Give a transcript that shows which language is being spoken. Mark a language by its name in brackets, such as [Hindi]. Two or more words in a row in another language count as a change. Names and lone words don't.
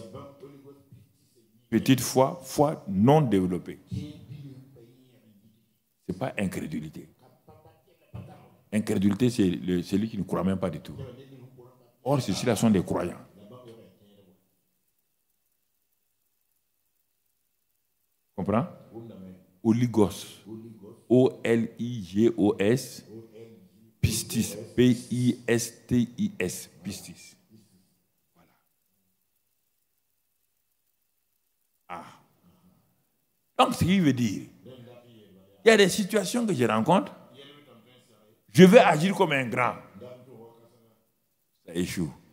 [French] Petite foi, foi non développée. Ce n'est pas incrédulité. Incrédulité, c'est celui qui ne croit même pas du tout. Or, ceux-là sont des croyants. Comprends? Oligos. O-L-I-G-O-S. Pistis. P-I-S-T-I-S. Pistis. Voilà. Ah. Donc, ce qui veut dire, il y a des situations que je rencontre, je vais agir comme un grand. Ça échoue.